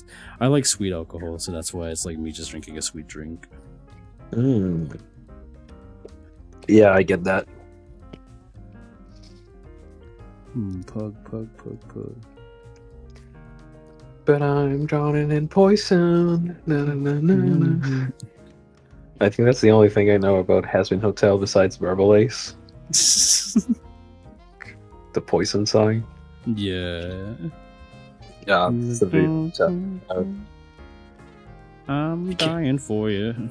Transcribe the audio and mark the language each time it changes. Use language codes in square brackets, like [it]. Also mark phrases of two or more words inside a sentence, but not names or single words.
[en] I like sweet alcohol, so that's why it's like me just drinking a sweet drink. Yeah, I get that. Pug. But I'm drowning in poison. Na, na, na, na, na. I think that's the only thing I know about Has-Been Hotel besides Verbal Ace. The Poison song. Yeah. Yeah. It's I'm dying for you.